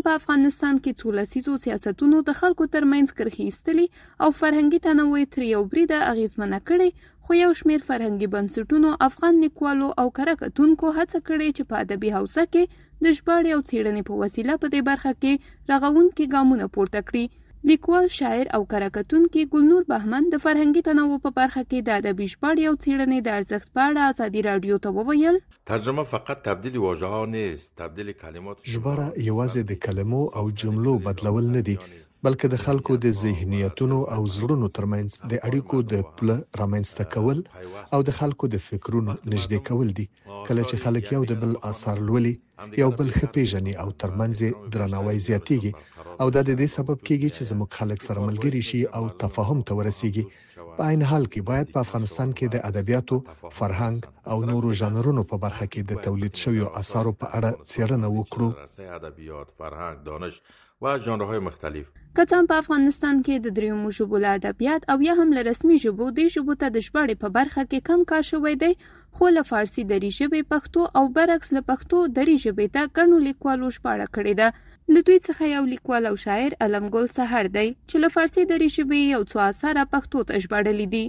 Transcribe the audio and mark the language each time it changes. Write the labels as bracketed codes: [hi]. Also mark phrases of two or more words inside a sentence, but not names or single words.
[ps] په افغانستان کې څو لسیزو سیاستونو د خلکو ترمنځ کرښې ایستلي او فرهنګي تنوع تر یو بریده اغیزمنه کړي خو یو شمېر فرهنګي بنسټونو افغان لیکوالو او کره کتونکو هڅه کړې چې په ادبي حوزه کې د ژباړې او څېړنې په وسیله په دې برخه کې رغونکي ګامونه پورته کړي لیکوال شاعر او کره کتونکي ګلنور بهمن د فرهنګي تنوع په برخه کې د ادبي ژباړې او څېړنې د ارزښت په اړه ازادي رادیو ته وویل [fa] ترجمه فقط تبدیل واژه‌ها نیست تبدیل کلمات [ps] ژباړه یوازې د کلمو او جملو بدلول نه دي بلکې د خلکو د ذهنیتونو او زړونو ترمنځ د اړیکو د پله رامنځته کول او د خلکو د فکرونو نږدې کول دي. کله چې خلک یو د بل آثار لولي، یو بل ښه پیژني او ترمنځ درناوی زیاتیږي، او دا د دې سبب کیږي چې زموږ خلک سره ملګري شي او تفاهم ته ورسیږي. په عین حال کې باید په افغانستان کې د ادبیاتو، فرهنګ او نورو ژانرونو په برخه کې د تولید شویو آثارو په اړه څېړنه وکړو. [fa] ادبیات، فرهنگ، دانش و ژانرهای مختلف. [ps] کتم په افغانستان کې د دریمو ژبو له ادبیات او یا هم له رسمي ژبو د ژبو ته د ژباړې په برخه کې کم کار شوی دی، خو له فارسي دري ژبې پښتو او برعکس له پښتو دري ژبې ته ګڼو لیکوالو ژباړه کړې ده. له دوی څخه یو لیکوال او شاعر علمګل سحر دی چې له فارسي دري ژبې یو څو اثار پښتو ته ژباړلي دي.